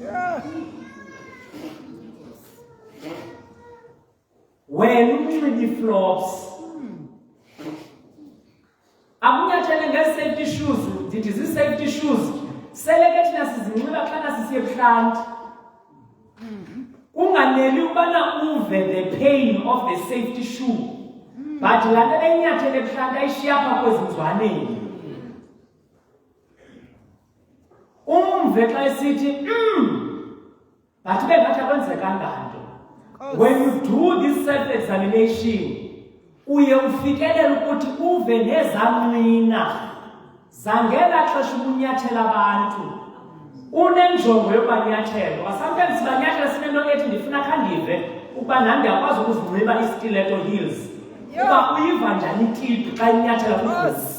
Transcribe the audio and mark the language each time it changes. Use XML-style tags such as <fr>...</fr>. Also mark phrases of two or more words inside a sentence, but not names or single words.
<xh>Wena unxiba ii-flops. Akunyathele ngee-</xh> <en>safety shoes,</en> <xh>ndithi zii-</xh> <en>safety shoes</en> <xh>sele ke thina sizinxiba xana sisiye ebuhlanti. Kunganeli ubana uve</xh> <en>the pain of the safety shoe,</en> <xh>but laa nto beyinyathele ebuhlanti ayishiya apha kwezinzwaneni. Umve xa esithi but bengathi akwenzekanga nto.</xh> <en>When you do this self-examination,</en> <xh>uye ufikelele ukuthi uve nezanqina zangela xesha ubunyathela abantu unenjongo yobanyathelo. Sometimes sibanyathela sinento ethi ndifuna khandive ukuba nam ndiyakwazi ukuzinxiba ii-</xh> <en>stiletto heels</en> <xh>Uba uyiva njani itipi xa inyathela kwigumbi.</xh>